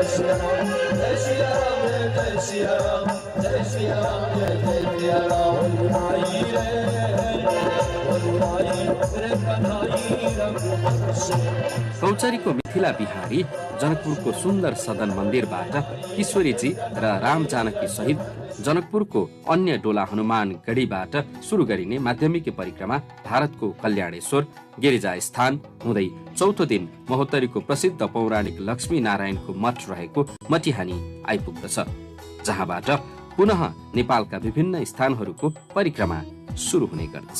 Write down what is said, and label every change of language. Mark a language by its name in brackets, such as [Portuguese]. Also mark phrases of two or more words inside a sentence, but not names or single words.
[Nepali] कौचरीको मिथिला बिहारी जनकपुरको सुन्दर सदन मन्दिरबाट किशोरीजी र राम जानकी सहित जनकपुरको अन्य डोला हनुमान गढीबाट सुरु गरिने माध्यमिक परिक्रमा भारतको कल्याणेश्वर गिरिजा स्थान हुँदै चौथो दिन महोत्तरीको प्रसिद्ध पौराणिक लक्ष्मी नारायणको मठ रहेको मटिहानी आइपुग्दछ, जहाँबाट पुनः नेपालका विभिन्न स्थानहरूको परिक्रमा सुरु हुने गर्दछ।